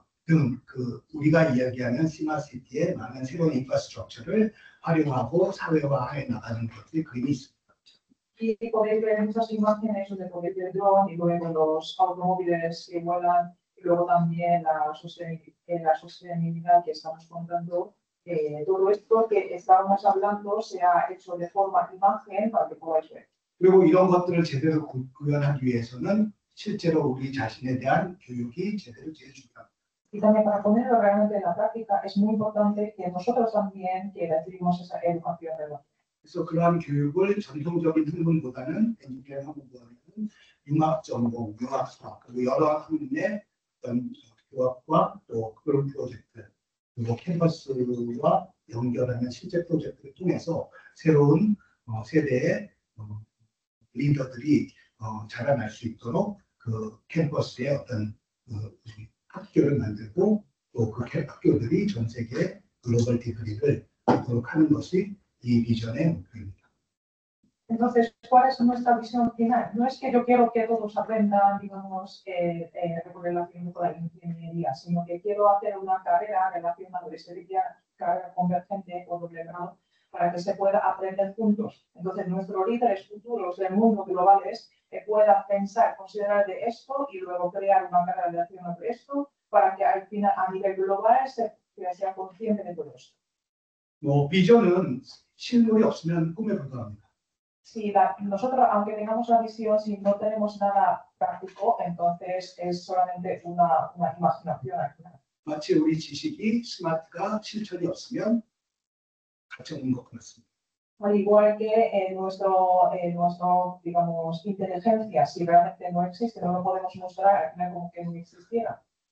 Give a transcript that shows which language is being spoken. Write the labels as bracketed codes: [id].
[ko] 등 우리가 이야기하는 스마트시티의 많은 새로운 인프라스트럭처를 활용하고 사회화해 나가는 것들이 그림이 있습니다. [es] Y podéis ver muchas imágenes donde podéis ver dron y luego los automóviles que vuelan y luego también la sostenibilidad que estamos contando. Todo esto que estábamos hablando se ha hecho de forma imagen para que podáis ver. [ko] 그리고 이런 것들을 제대로 구현하기 위해서는 실제로 우리 자신에 대한 교육이 제대로 제일 중요합니다. [es] Y también para ponerlo realmente en la práctica es muy importante que nosotros también que recibimos esa educación relativa. [ko] 그래서 그러한 교육을 전통적인 학문보다는 엔지니어링 학문보다는 융합 전공, 융합 수학, 그리고 여러 학문의 어떤 교합과 또 그런 프로젝트, 그리고 캠퍼스와 연결하는 실제 프로젝트를 통해서 새로운 세대의 리더들이 자라날 수 있도록 그 캠퍼스의 어떤 학교를 만들고 또 그 학교들이 전 세계 글로벌 디그리를 갖도록 하는 것이 이 비전의 목표입니다. [es] Entonces, ¿cuál es nuestra visión final? No es que yo quiero que todos aprendan, digamos, relación con la ingeniería, sino que quiero hacer una carrera relacionada con esta carrera convergente o doble grado para que se pueda aprender juntos. Entonces, nuestros líderes futuros del mundo globales puedan pensar, considerar de esto y luego crear una carrera relacionada con esto para que al final, a nivel global se sea consciente de todo esto. [ko] 비전은 실물이 없으면 꿈에 불과합니다. [es] Si nosotros, aunque tengamos la visión, si no tenemos nada práctico, entonces es solamente una imaginación al final. [ko] 마치 우리 지식이 스마트가 실천이 없으면 가치 없는 것 같습니다. [es] Al igual que nuestro, digamos, inteligencia, si realmente no existe, no lo podemos mostrar, al final como que no existiera.